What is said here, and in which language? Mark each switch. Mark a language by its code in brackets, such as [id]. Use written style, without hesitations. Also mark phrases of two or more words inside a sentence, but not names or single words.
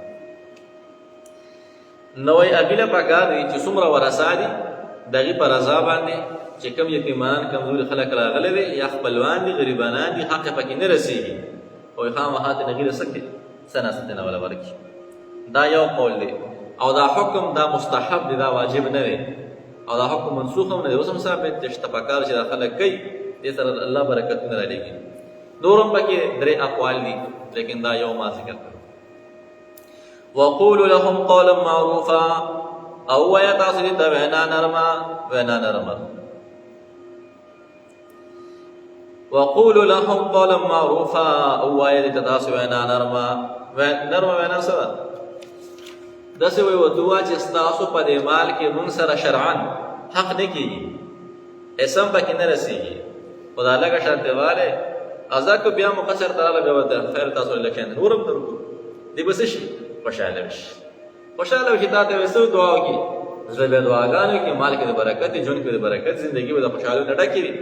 [ps] نو وایي هغې له پکار دی چې څومره ورثه دي د هغې په رضا باندې چې کوم یتیمانان کمزوري خلک راغلی دی یا خپلوان دي غریبانان دي حق یې پکې نه رسېږي، وایي خامخا ته هغې له څه کړي څه نه څه نه وله ورکړي. دا یو قول دی. او دا حکم دا مستحب دی، دا واجب نه دی، او دا حکم منسوخ هم نه دی. اوس هم ثابت دی چې ته پکار چې دا خلک کوي دې سره الله برکتونه رالیږي. نور هم پکې درې اقوال دي، لیکن دا یو ما ذکر کړ. [ar] وقولوا لهم قولا معروفا [ps] او ویا تاسو دې ته وینا نرمه. [ar] وقولوا لهم قولا معروفا [ps] او وایي ته تاسو وینا نرمه وینا سره داسې وایي ورته ووایه چې ستاسو په دې مال کې مونږ سره شرعن حق نه کېږي، اسم پکې نه رسېږي، خو دا لږه شانتې والی ازا که بیا مقصر ته راغله بیا به خیر تاسو لږ شانتې نور هم درکړو، دی به څه شي خوشحاله وشي، خوشحاله وشي تا ته به څه دعا وکړي، زړه به دعاګانې وکړي، مال کې د برکت دی، ژوند کې د برکت، زندګي به د خوشحالۍ نه ډکې وي.